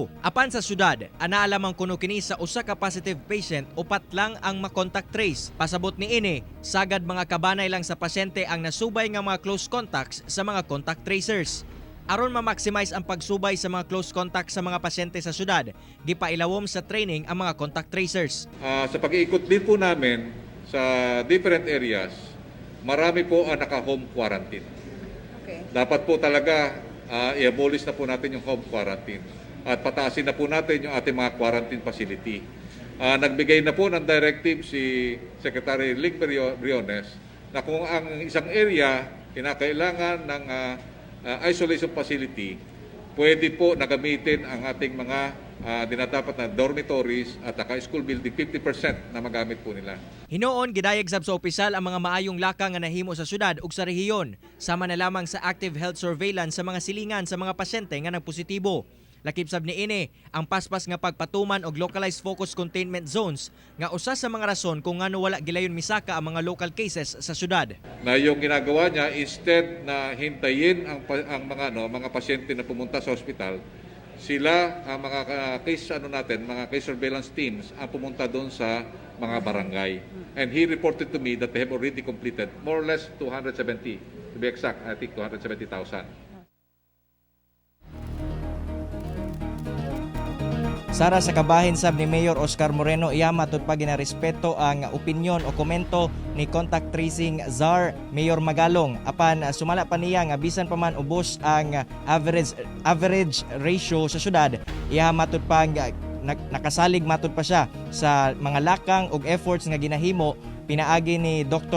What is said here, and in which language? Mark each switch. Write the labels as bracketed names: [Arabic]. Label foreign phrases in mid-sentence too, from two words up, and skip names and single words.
[Cebuano] Apan sa syudad, anaalamang kuno kini sa usa ka [English] positive patient, [Cebuano] upat lang ang ma- [English] contact trace. [Cebuano] Pasabot ni ini, sagad mga kabanay lang sa pasyente ang nasubay nga mga [English] close contacts [Cebuano] sa mga [English] contact tracers. [Cebuano] Aron ma-maximize ang pagsubay sa mga [English] close contacts [Cebuano] sa mga pasyente sa syudad, gipailawom sa training ang mga [English] contact tracers. [Filipino] Sa pag-iikot din po namin sa [English] different areas, [Filipino] marami po ang naka- [English] home quarantine. [Filipino] Okay. Dapat po talaga i-abolish na po natin yung [English] home quarantine [Filipino] at pataasin na po natin yung ating mga [English] quarantine facility. [Filipino] Nagbigay na po ng directive si Secretary Ling Briones na kung ang isang area kinakailangan ng [English] isolation facility, [Filipino] pwede po nagamitin ang ating mga dinadapat na dormitories at [English] school building, [Filipino] 50% na magamit po nila. [Cebuano] Hinoon gidayeg sab sa opisyal ang mga maayong laka nga nahimo sa syudad ug sa rehiyon, sama na lamang sa [English] active health surveillance [Cebuano] sa mga silingan sa mga pasyente nga nagpositibo. Lakip sab ni ini ang paspas nga pagpatuman og [English] localized focus containment zones [Cebuano] nga usa sa mga rason kung ngano wala gilayon misaka ang mga [English] local cases [Cebuano] sa syudad. [Filipino] Na yung ginagawa niya, instead na hintayin ang mga pasyente na pumunta sa ospital, sila ang mga mga [English] case surveillance teams [Filipino] ang pumunta doon sa mga barangay. [English] And he reported to me that they have already completed more or less 270, to be exact, I think 270,000. [Cebuano] Sara sa kabahin sab ni Mayor Oscar Moreno, iya matud pa ginarespeto ang opinyon o komento ni [English] contact tracing czar [Cebuano] Mayor Magalong. Apan sumala pa niya nga bisan pa man ubos ang average ratio sa syudad, iya matud pa nakasalig matud pa siya sa mga lakang ug efforts nga ginahimo pinaagi ni Dr.